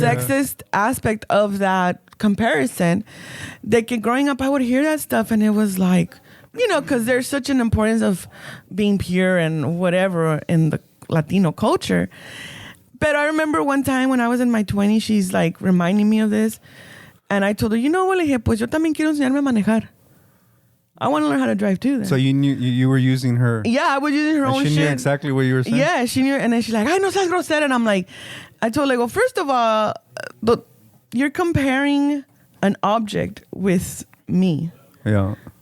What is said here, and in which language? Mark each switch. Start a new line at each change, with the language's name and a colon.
English: sexist aspect of that comparison, that growing up, I would hear that stuff and it was like, you know, because there's such an importance of being pure and whatever in the Latino culture. But I remember one time when I was in my 20s, she's like reminding me of this. And I told her, you know what,
Spanish: le dije, pues yo también quiero enseñarme a manejar.
English: I want to learn how to drive too then. So you knew you were using her. Yeah, I was using her own shit. She knew exactly what you were saying? Yeah, she knew. And then she's like,
Spanish: ay, no seas grosera.
English: And I'm like, I told her, well, first of all, you're comparing an object with me. Yeah.